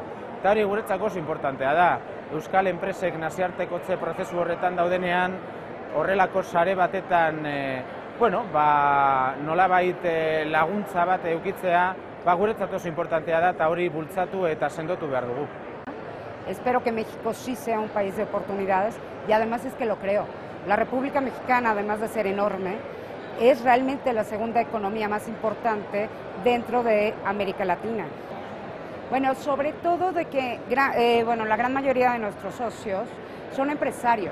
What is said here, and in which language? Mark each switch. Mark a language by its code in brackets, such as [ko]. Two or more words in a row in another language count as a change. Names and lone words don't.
[eu] Eta hori guretzako oso importantea da. Euskal enpresek nazioartekotze prozesu horretan daudenean, horrelako sare batetan nolabait laguntza bat edukitzea, guretzat oso importantea da eta hori bultzatu eta sendotu behar dugu. [es] Espero que México sí sea un país de oportunidades y además es que lo creo. La República Mexicana, además de ser enorme, es realmente la segunda economía más importante dentro de América Latina. Bueno, sobre todo de que la gran mayoría de nuestros socios son empresarios.